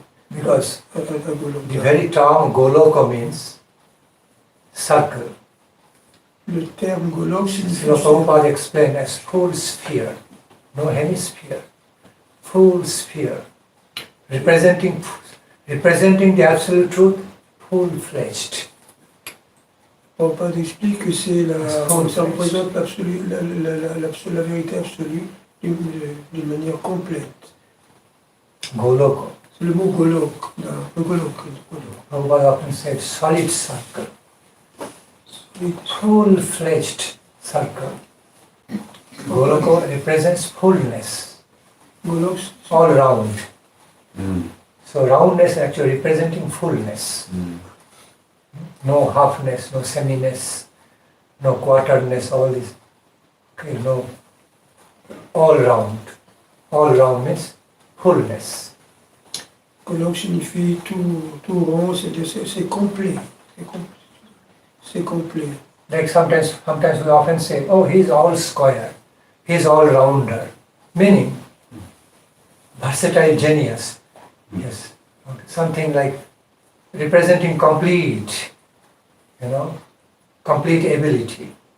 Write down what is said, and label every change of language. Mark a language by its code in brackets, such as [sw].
[en] Because the very term Goloka means circle. [fr] Le terme Golok signifie [en] Srila Prabhupada explained as full sphere, no hemisphere, full sphere, representing the absolute truth, full-fledged. [fr] Prabhupada explique que ça représente la vérité absolue d'une manière complète. [en] Goloka. [fr] C'est le mot Golok. Le Golok. [en] Prabhupada often said solid circle. Full-fledged circle. Goloka represents fullness, all round. So roundness actually representing fullness. No halfness, no seminess, no quarterness, all this. Okay, no. All round. All round means fullness. [fr] Golok signifie tout rond, c'est-à-dire c'est complet. C'est complet. [en] Like sometimes we often say, oh, he's all square, he's all rounder, meaning versatile genius. Yes, something like representing complete, complete ability.